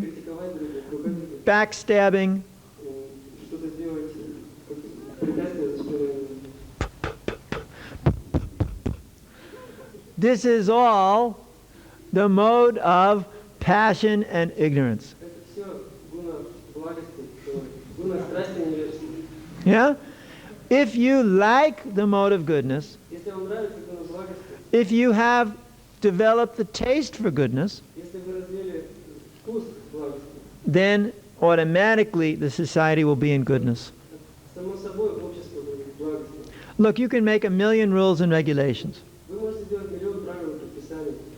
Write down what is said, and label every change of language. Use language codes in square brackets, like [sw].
[ru] критиковать других, ругать, [en] backstabbing, [ru] что-то сделать, препятствие за спиной. [en] this is all the mode of passion and ignorance. [ru] Это все гуна благости, гуна страсти и невежества. [en] Yeah? If you like the mode of goodness, [ru] Если вам нравится гуна благости, [en] if you have developed the taste for goodness, [ru] если вы развили вкус благости, [en] then automatically the society will be in goodness. [ru] само собой общество будет благостно. [en] Look, you can make 1,000,000 rules and regulations. [ru] Вы можете сделать миллион правил и предписаний.